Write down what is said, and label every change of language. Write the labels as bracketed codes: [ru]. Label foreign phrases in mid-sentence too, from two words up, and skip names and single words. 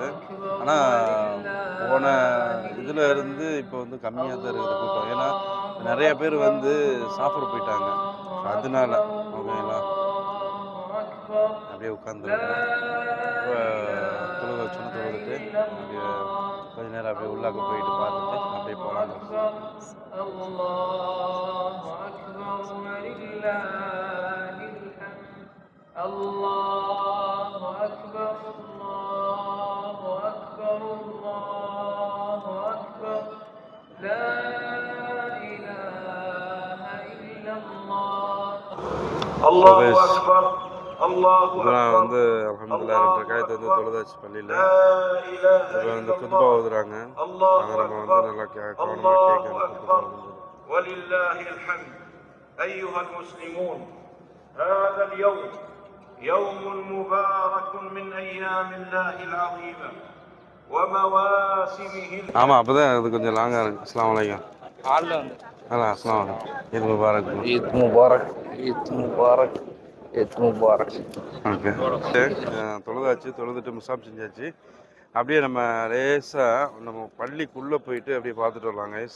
[ta] ஆனால் போன இதில் இருந்து இப்போ வந்து கம்மியாக தான் இருக்குது கூட்டம். ஏன்னா நிறைய பேர் வந்து சாப்பிட போயிட்டாங்க. அதனால ஓகேங்களா, அப்படியே உட்காந்துருக்கோம். தொழுகை வச்சோன்னு தொழுதுட்டு அப்படியே கொஞ்ச நேரம் அப்படியே உள்ளாக்க போயிட்டு பார்த்துட்டு அப்படியே போகலாம். [ar] الله أكبر الله أكبر الله أكبر لا إله إلا الله الله أكبر الله أكبر [ta] வந்து அல்ஹம்துலில்லாஹ் 2 ரக்காயத் வந்து தொழுதாச்சு பள்ளியில். இப்போ வந்து குத்பா ஓதுறாங்க. அதை நம்ம வந்து நல்லா கவனமாக கேட்கணும். [ar] ولله الحمد أيها المسلمون هذا اليوم يوم مبارك من أيام الله العظيمة ومواسمه. [ta] ஆமாம், அப்போ தான் அது கொஞ்சம் லாங்காக இருக்குது. [ar] السلام عليكم. السلام عليكم. عيد مبارك. عيد مبارك. عيد مبارك. عيد مبارك. [ta] ஓகே, தொழுதாச்சு. தொழுதுட்டு முசாப் செஞ்சாச்சு. அப்படியே நம்ம லேசாக நம்ம பள்ளிக்குள்ளே போயிட்டு அப்படியே பார்த்துட்டு வரலாம் கைஸ்.